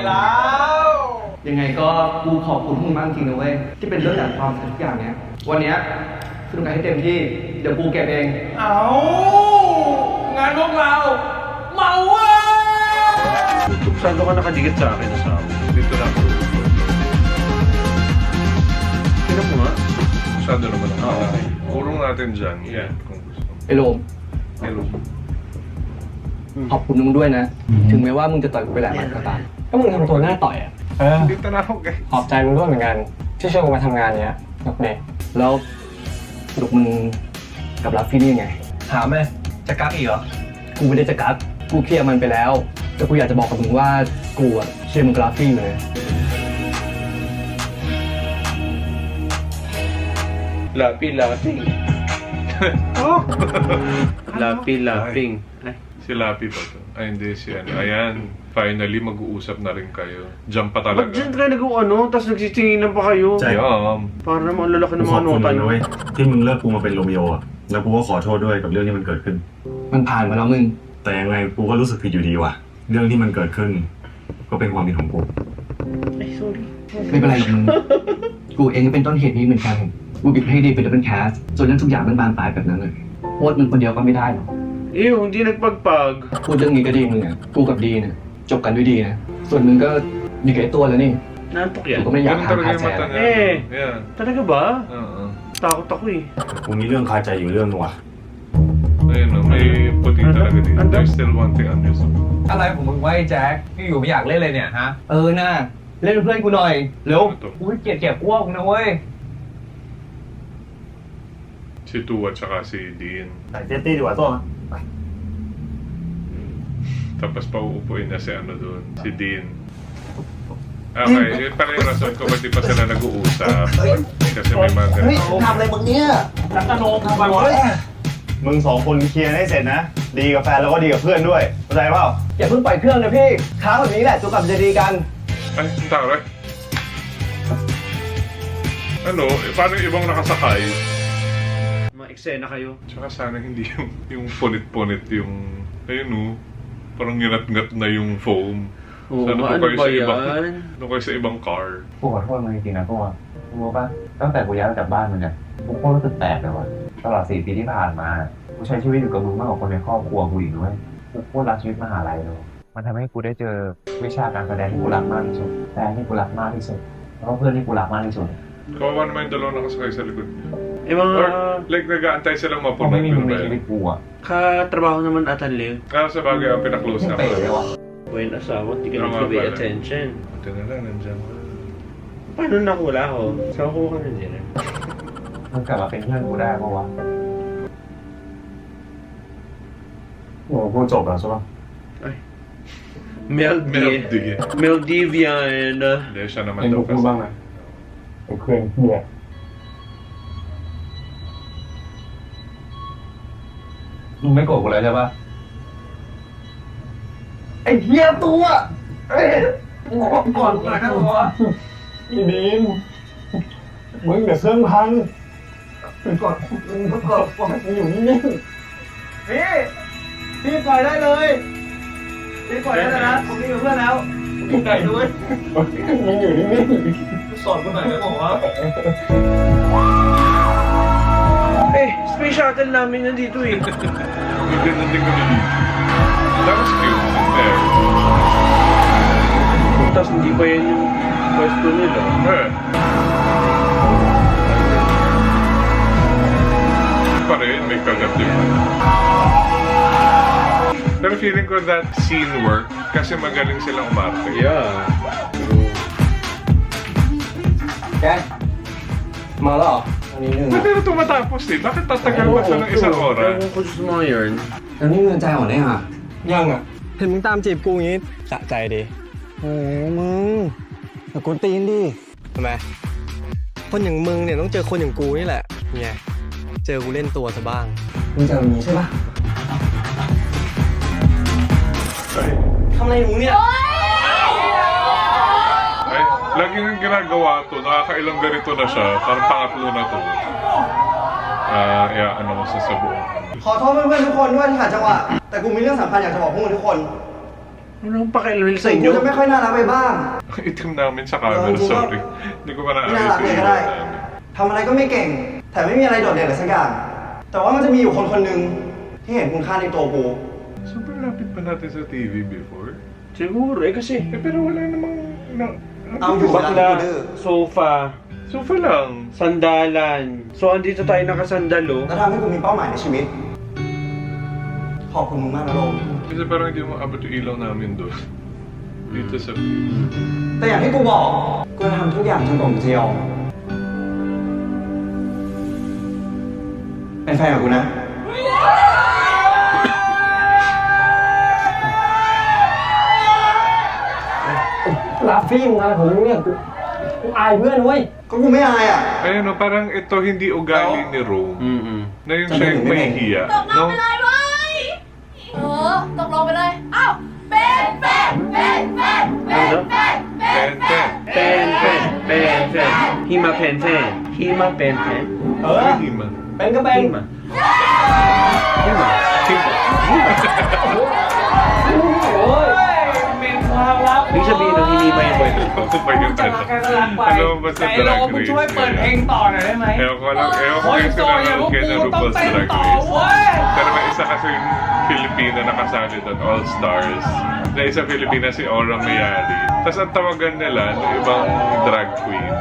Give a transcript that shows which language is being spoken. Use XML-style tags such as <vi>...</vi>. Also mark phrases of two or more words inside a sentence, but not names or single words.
<th>ยังไงก็กูขอบคุณมึงมากจริงนะเว้ยที่เป็นเรื่องจากความทุกอย่างเนี้ยวันเนี้ยสนุกกันให้เต็มที่เดี๋ยวกูเก็บเองเอางานพวกเราเมาเว้ย</th> <tl>Saan ka nakadikit sa akin sa akin? dito na ako. Tignan mo nga. Masyado naman ako. Okay. Kurong natin dyan. Yeah. Kung gusto.</tl> <th>ไอ้โลม Hello. ขอบคุณมึงด้วยนะ ถึงแม้ว่ามึงจะต่อยกูไปหลายหมัดก็ตาม ก็มึงทำตัวหน้าต่อยอ่ะ</th> <tl>Dito na ako, guys.</tl> <th>ขอบใจมึงด้วยเหมือนกัน ที่ช่วยกูมาทำงานเนี้ยสนุกดี แล้วสรุปมึงกับรัฟฟี่นี่ไง ถามไหมจะกักอีกเหรอ กูไม่ได้จะกักกูเคลียร์มันไปแล้ว แต่กูอยากจะบอกกับมึงว่ากูอะเชียร์มึงกับรัฟฟี่อยู่เลย</th> <tl>Lapi, laping. Oh! Lapi, laping. Ay, Si Lapi ba to? Ay, hindi. Si ano. Ayan. Finally, mag-uusap na rin kayo. Diyan pa talaga. Ba't dyan kayo tapos nagsitinginan pa kayo?</tl> <th>ใช่</th> <tl>Para naman ang lalaki</tl> <th>กู</th> <tl>ng</tl> <th>ขอบ</th> <tl>mga</tl> <th>คุณ</th> <tl>nota</tl> <th>มึง</th> <tl>nyo.</tl> <th>นะเว้ยที่มึงเลือกกูมาเป็นโรมิโออะแล้วกูก็ขอโทษด้วยกับเรื่องที่มันเกิดขึ้น มันผ่านมาแล้วมึง แต่ยังไงกูก็รู้สึกผิดอยู่ดีว่ะ เรื่องที่มันเกิดขึ้น ก็เป็นความผิดของกู</th> <tl>Ay, sorry.</tl> <th>ไม่เป็นไรหรอกมึง กูเองก็เป็นต้นเหตุนี้เหมือนกัน กูบิดให้ดีเป็นดับเบิลแคสจนเรื่องทุกอย่างมันบานปลายแบบนั้นเลยโทษมึงคนเดียวก็ไม่ได้หรอก</th> <tl>Ew, hindi nagpagpag.</tl> <th>พูดเรื่องนี้ก็ดีมึงอ่ะ กูกับดีเนี่ยจบกันด้วยดีนะ ส่วนมึงก็มีกับไอ้ตัวแล้วนี่</th> <tl>Nantok</tl> <th>กู</th> <tl>yan.</tl> <th>ก็ไม่อยาก</th> <tl>Ganun</tl> <th>หา</th> <tl>talaga</tl> <th>คา</th> <tl>yung</tl> <th>แซ</th> <tl>mata</tl> <th>ง</th> <tl>niya. Eh. Yan. Talaga ba? Oo. Takot ako eh.</tl> <th>กูมีเรื่องคาใจอยู่เรื่องนึงว่ะ</th> <tl>Ayun o, may puti talaga dito.</tl> <en>There's still one thing I'm just...</en> <th>อะไรของมึงไว้แจ็คที่อยู่ไม่อยากเล่นเลยเนี่ยฮะ เออน่าเล่นเป็นเพื่อนกูหน่อย เร็ว</th> <tl>Ito.</tl> <th>กูเกลียดเก็บอ้วกนะเว้ย</th> <tl>Si Tu at saka si Dean.</tl> <th>ใส่เจตตี้ดีกว่าตัว</th> <tl>Tapos pauupuin niya si ano doon, si Dean. Okay, yun pala yung rason ko ba't di pa sila nag-uusap. Kasi may mga ganito.</tl> <th>ทำอะไรมึงเนี่ย รัตโนทำไมวะ มึงสองคนเคลียร์ให้เสร็จนะ ดีกับแฟนแล้วก็ดีกับเพื่อนด้วยเข้าใจเปล่า อย่าเพิ่งปล่อยเครื่องนะพี่ค้างแบบนี้แหละจนกว่าจะดีกัน</th> <tl>Ay, ang taray. Ano, paano yung ibang nakasakay? Ma-eksena kayo. Tsaka sana hindi yung punit-punit yung... Ayun o, parang ngirat-ngat na yung foam. Oo, Sana ano doon kayo ba sa ibang... yan? Doon kayo sa ibang car.</tl> <th>กูขอโทษมึงจริงๆนะกูว่ารู้ป่ะตั้งแต่กูย้ายออกจากบ้านมึงเนี่ยกูโคตรรู้สึกแปลกเลยว่ะตลอด4 ปีที่ผ่านมากูใช้ชีวิตอยู่กับมึงมากกว่าคนในครอบครัวกูอีกด้วยกูโคตรรักชีวิตมหาลัยเลยมันทำให้กูได้เจอวิชาการแสดงที่กูรักมากที่สุดแฟนที่กูรักมากที่สุดแล้วก็เพื่อนที่กูรักมากที่สุด</th> <tl>Kawawa naman yung dalawang nakasakay sa likod niya. Eh mga</tl> <en>Or, like,</en> <tl>nag-aantay silang</tl> <th>เขา</th> <tl>mapunan</tl> <th>ไม่มีมึ</th> <tl>yung</tl> <th>งใน</th> <tl>bell.</tl> <th>ชีวิตกูอ่ะ</th> <tl>katrabaho naman atan Leo. Sa bagay, ang pinaklose</tl> <th>ไม่</th> <tl>na</tl> <th>เป๋เลย</th> <tl>ako.</tl> <th>ว่ะ</th> <tl>Buwan asawa, di ka Ano nga nag-pay pala? attention. Buti na lang, nandiyan ka. Paano nakula ako? Saan ko ka nandiyan eh?</tl> <th>มึงกลับมาเป็นเพื่อนกูได้ปะวะโอ้กูจบแล้วใช่ปะ</th> <tl>Maldivian. Hindi, siya naman</tl> <th>เอ็ง</th> <tl>daw</tl> <th>กูพูด</th> <tl>kasi.</tl> <th>บ้างนะไอ้เครื่องเหี้ยมึงไม่โกรธกูเลยใช่ปะ ไอ้เหี้ยตัวเอ้ย ก่อนนะตัว อีดีมมึงเดี๋ยวเครื่องพัง ก่อนมึงอยู่นิ่งๆพี่ปล่อยได้เลยพี่ปล่อยได้เลยนะผมมีกับเพื่อนแล้วพี่ไก่ด้วย มึงอยู่นิ่ง สอนกูหน่อยได้บอกว่า</th> <tl>Eh, space shuttle namin nandito eh. Ang ganda din kami dito.</tl> <en>That was cute. There.</en> <tl>Tapos hindi pa yan yung pwesto nila. Eh. Pa rin, may kagat din. Pero feeling ko</tl> <en>that scene worked</en> <tl>kasi magaling silang umarte. Yeah.</tl> <th>แกมาแล้วเหรออันนี้หนึ่ง</th> <tl>Ba't na tumatapos eh? Bakit tatagal pa siya ng isang oras? Ewan ko sa mga yarn.</tl> <th>อันนี้เงินใจอ่อนได้ห่ะ ยังอ่ะ เห็นมึงตามจีบกูงี้สะใจดิโอ้มึงแต่กูตีนดิทำไม คนอย่างมึงเนี่ยต้องเจอคนอย่างกูนี่แหละไงเจอกูเล่นตัวซะบ้าง มึงจะมีใช่ปะทำอะไรมึงเนี่ย</th> <tl>Ay, lagi nang ginagawa to. Nakakailang ganito na siya. Parang pangatlo na to. Ano mo sa buong.</tl> <th>ขอโทษเพื่อนๆทุกคนด้วยที่ขัดจังหวะ แต่กูมีเรื่องสำคัญอยากจะบอกพวกมึงทุกคน</th> <tl>Ano ang pakialam sa</tl> <th>ถึงกู</th> <tl>inyo?</tl> <th>จะไม่ค่อยน่ารักไปบ้าง</th> <tl>Itim namin sa camera, sorry. Hindi ko pa</tl> <th>ไม่น่า</th> <tl>naayos</tl> <th>รัก</th> <tl>yung</tl> <th>เลยก็</th> <tl>ilaw</tl> <th>ได้</th> <tl>namin.</tl> <th>ทำอะไรก็ไม่เก่ง แต่ไม่มีอะไรโดดเด่นเลยสักอย่าง แต่ว่ามันจะมีอยู่คนคนหนึ่งที่เห็นคุณค่าในตัวกู</th> <tl>Super lapit pa natin sa TV before. Siguro eh kasi Eh, pero wala namang... Ang yung bakla, sofa, Sofa lang. sandalan. So andito tayo nakasandal oh.</tl> <th>และทำให้กูมีเป้าหมายในชีวิต ขอบคุณมึงมากนะโลม</th> <tl>Kasi parang hindi mo abot yung ilaw namin doon. Dito sa...</tl> <th>แต่อย่างที่กูบอก กูจะทำทุกอย่างจนกว่ามึงจะยอม เป็นแฟนกับกูนะ รับฟี่มึงอะไรของมึงเนี่ยกูอายเพื่อนเว้ย ก็กูไม่อายอ่ะ</th> <tl>Ayun no, parang ito hindi ugali ni Rome. Mm-mm. Na yung siya yung may hiya.</tl> <th>ตกน้ำไปเลยเว้ยตกลงไปเลย อ้าวเป็นแฟน ฮิมาเป็นแฟนฮิมาเป็นแฟน เออ</th> <tl>Hindi man.</tl> <th>เป็นก็เป็น ฮิมาฮิมาฮิมา โอ้ยเป็นความลับ</th> <tl>Ibig sabihin ng hindi ba yung boyfriend ko? Ano ba yun?</tl> <th>จะรักกันก็รักไป</th> <tl>Alam mo ba sa</tl> <th>ไก่โล</th> <tl>Drag</tl> <th>มึง</th> <tl>Race</tl> <th>ช่วยเปิดเพลงต่อหน่อยได้ไหม</th> <tl>Ewan ko lang, ewan ko</tl> <th>คน</th> <tl>yung</tl> <th>โตอย่างพวก</th> <tl>sinanong kay</tl> <th>กู</th> <tl>na</tl> <th>ต้อง</th> <tl>RuPaul's</tl> <th>เต้น</th> <tl>Drag</tl> <th>ต่อ</th> <tl>Race.</tl> <th>เว้ย</th> <tl>Pero may isa kasi Filipina nakasali doon, All Stars. Na isa Filipina si Aura Mayari. Tapos ang tawagan nila ng ibang</tl> <en>drag queens.</en>